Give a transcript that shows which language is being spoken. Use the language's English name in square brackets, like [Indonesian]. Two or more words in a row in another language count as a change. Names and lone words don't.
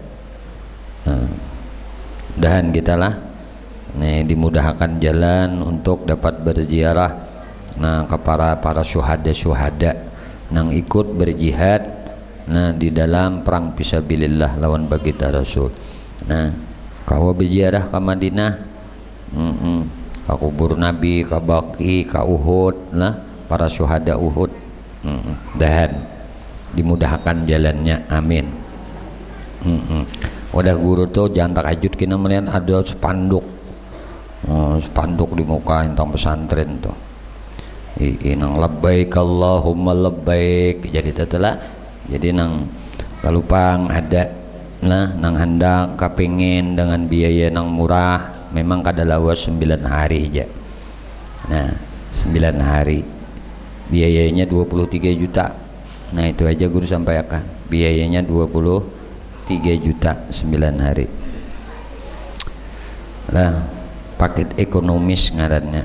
[Banjar] Nah, dan kita lah nih dimudahkan jalan untuk dapat berziarah nah ke para syuhada nang ikut berjihad nah di dalam perang fisabilillah lawan baginda Rasul. Nah, kau berziarah ke Madinah, ke kubur Nabi, ke Baqi, ke Uhud lah para syuhada Uhud, dan dimudahkan jalannya, amin. Udah guru tuh jangan tak ajut kena melihat ada spanduk di muka intang pesantren tuh, nang [Arabic] labbaik Allahumma labbaik, [Banjar] jadi tetelah, jadi nang kalupang ada nah nang hendak kapingin dengan biaya nang murah, memang kada lawas 9 hari aja. Nah, 9 hari biayanya 23 juta. Nah, itu aja guru sampaikan, biayanya 23 juta 9 hari lah, paket ekonomis ngarannya.